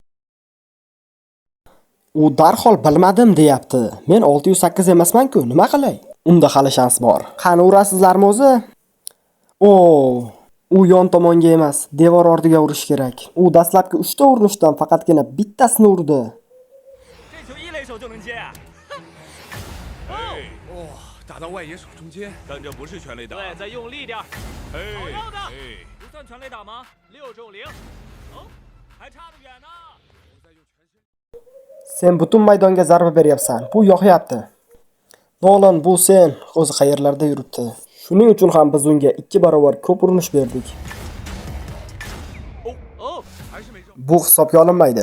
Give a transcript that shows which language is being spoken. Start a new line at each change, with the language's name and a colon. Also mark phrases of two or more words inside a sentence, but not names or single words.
Uzbek: U darhol bilmadim deyapti. Men 608 emasman-ku, nima qilay? Unda hali shans bor. Qani urasizlarmi o'zi? U yon tomonga emas, devor ortiga urish kerak. U dastlabki 3 ta urinishdan faqatgina bittasini urdi.
Chinese: 这球一垒手就能接啊！打到外野手中间，但这不是全垒打。对，再用力点。好绕的，不算全垒打吗？6中0。哦，还差得远呢。
Uzbek: Sen butun maydonga zarba beryapsan. Bu yoqyapti. Nolan, bu sen o'zi qayerlarda yuribdi. Shuning uchun ham biz unga 2 barobar ko'p urinish berdik. Bu hisobga olinmaydi.